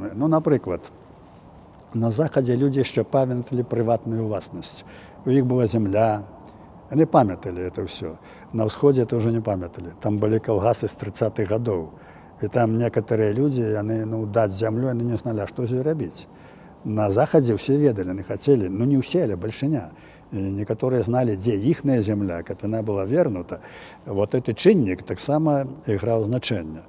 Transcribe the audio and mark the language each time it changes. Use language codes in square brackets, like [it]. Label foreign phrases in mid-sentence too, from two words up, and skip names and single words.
[uk] Наприклад, на Заході люди ще пам'ятали приватну власність. У них була земля, вони пам'ятали це все. На Сході це вже не пам'ятали. Там були колгаси з 30-х років. І там некоторі люди, вони дати землю, вони не знали, що з нею робити. [be] на Захадзе ўсе ведалі, не хацелі, ну не ўсе, але бальшыня. І некаторыя зналі, дзе іхная зямля, каб яна была вернута. Вот гэты чыннік таксама іграў значэнне.